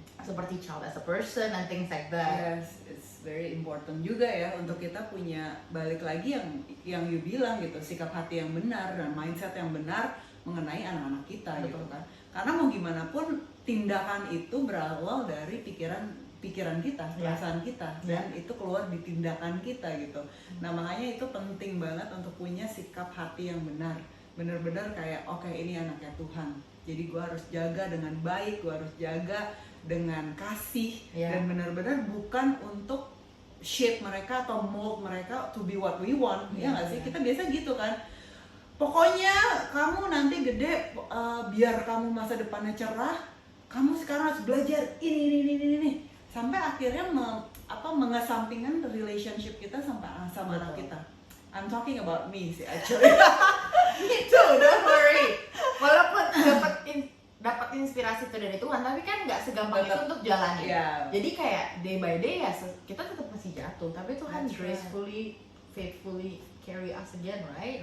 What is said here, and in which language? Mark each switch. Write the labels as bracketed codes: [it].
[id] seperti [en] child as a person and things like that. Yes, it's very important [id] juga ya untuk kita punya, balik lagi yang you bilang gitu, sikap hati yang benar dan mindset yang benar mengenai anak-anak kita gitu Betul. kan. Karena mau gimana pun tindakan itu berawal dari pikiran kita, Ya. perasaan kita, dan itu keluar di tindakan kita gitu. Nah makanya itu penting banget untuk punya sikap hati yang benar, benar-benar kayak oke, ini anaknya Tuhan, jadi gue harus jaga dengan baik, gue harus jaga dengan kasih, Ya. dan benar-benar bukan untuk shape mereka atau mold mereka [en] to be what we want, [id] ya nggak sih? Ya. Kita biasa gitu kan. Pokoknya kamu nanti gede, biar kamu masa depannya cerah, kamu sekarang harus belajar ini. Sampai akhirnya mengesampingkan relationship kita sama anak Betul. kita. [en] I'm talking about me sih actually. Itu don't worry. [id] Walaupun dapat inspirasi itu dari Tuhan, tapi kan nggak segampang itu Tetap- untuk jalanin. Ya. Jadi kayak [en] day by day [id] ya kita tetap masih jatuh, tapi Tuhan [en] That's right. gracefully, faithfully carry us again, right?